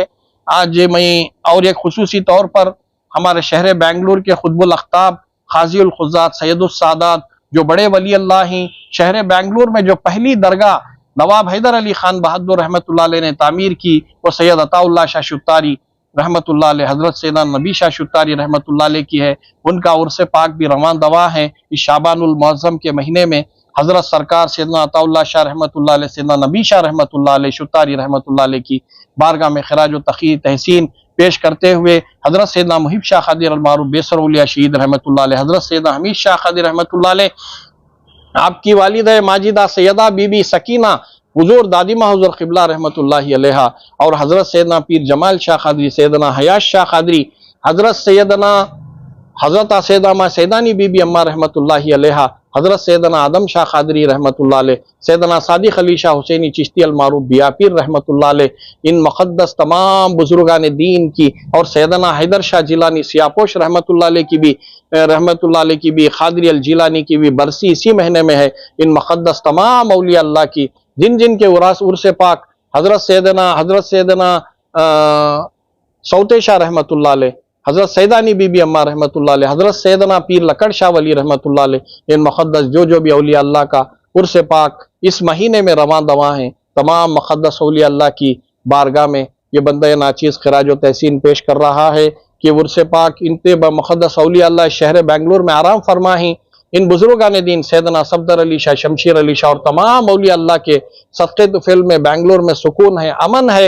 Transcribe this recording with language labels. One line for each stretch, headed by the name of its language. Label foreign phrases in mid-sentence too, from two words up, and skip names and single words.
Hindi: आज मैं और एक खुसूसी तौर पर हमारे शहर बेंगलुरु के खुतबुल अख्ताब खाज़ी खुज़ात सैयदुस सादात जो बड़े वली अल्लाह हैं, शहर बेंगलुरु में जो पहली दरगाह नवाब हैदर अली खान बहादुर रहमतुल्लाह अलैह ने तामीर की, वो सैयद अताउल्लाह शाह शुत्तारी रहमतुल्लाह अलैह, हज़रत सैयदना नबी शाह शुत्तारी रहमतुल्लाह अलैह की है। उनका उर्स पाक भी रवान दवा है। इस शाबानुल मुअज़्ज़म के महीने में हज़रत सरकार सैयदना अताउल्लाह शाह रहमतुल्लाह अलैह, सैयदना नबी शाह रहमतुल्लाह अलैह शुत्तारी रहमतुल्लाह अलैह की बारगाह में खिराज व तहसीन पेश करते हुए हज़रत सैयदना मुहिब शाह क़ादिर अल-मारूफ बेसर औलिया शहीद रहमतुल्लाह अलैह, हज़रत सैयदना हमीद शाह क़ादिर रहमतुल्लाह अलैह, आपकी वालिदा माजिदा सैयदा बीबी सकीना हुजूर दादिमा हुजूर क़िबला रहमतुल्लाहि अलैहा और हज़रत सैयदना पीर जमाल शाह क़ादरी, सैयदना हयात शाह क़ादरी, हज़रत सैयदना सैयदानी बीबी अम्मा रहमतुल्लाहि अलैहा, हज़रत सैयदना आदम शाह क़ादरी रहमतुल्लाह अलैह, सैयदना सादिक़ अली शाह हुसैनी चिश्ती अल-मारूफ बियापीर रहमतुल्लाह अलैह, इन मुक़द्दस तमाम बुजुर्गान दीन की और सैयदना हैदर शाह जिलानी सियापोश रहमतुल्लाह अलैह की भी क़ादरी अल जिलानी की भी बरसी इसी महीने में है। इन मुक़द्दस तमाम औलिया अल्लाह की जिन जिन के उर्स पाक हज़रत सैयदना सौते शाह रहमतुल्लाह अलैह, हज़रत सैयदानी बीबी अम्मा रहमतुल्लाह अलैह, हज़रत सैयदना पीर लकड़ शाह वली रहमतुल्लाह अलैह, इन मुक़द्दस जो भी औलिया अल्लाह का उर्स पाक इस महीने में रवां दवा हैं, तमाम मुक़द्दस औलिया अल्लाह की बारगाह में ये बंदा नाचीज़ खिराज व तहसीन पेश कर रहा है कि उर्स पाक इनते मुक़द्दस औलिया अल्लाह शहर बेंगलुरु में आराम फरमा हैं। इन बुजुर्गान दीन सैदना सफदर अली शाह, शमशीर अली शाह और तमाम औलिया अल्लाह के सदक़े तुफ़ैल में बेंगलोर में सुकून है, अमन है।